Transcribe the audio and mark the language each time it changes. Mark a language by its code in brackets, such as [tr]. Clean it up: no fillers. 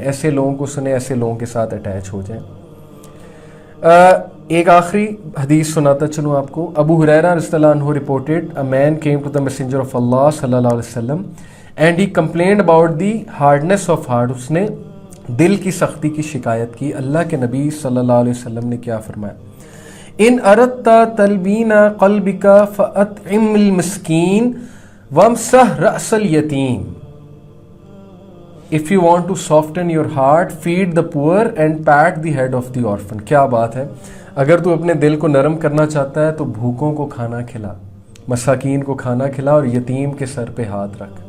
[ur] ایسے لوگوں کو سنیں، ایسے لوگوں کے ساتھ اٹیچ ہو جائیں. ایک آخری حدیث سناتا چلوں آپ کو. [en] Abu Hurairah رضی اللہ عنہ reported a man came to the messenger of Allah صلی اللہ علیہ وسلم and he complained about the hardness of heart. [ur] اس نے دل کی سختی کی شکایت کی. اللہ کے نبی صلی اللہ علیہ وسلم نے کیا فرمایا؟ [ar] ان اردت تلبین قلبک فاطعم المسکین وامسح رأس الیتیم. [en] If you want to soften your heart, feed the poor and pat the head of the orphan. [ur] کیا بات ہے. اگر تو اپنے دل کو نرم کرنا چاہتا ہے تو بھوکوں کو کھانا کھلا، مساکین کو کھانا کھلا اور یتیم کے سر پہ ہاتھ رکھ.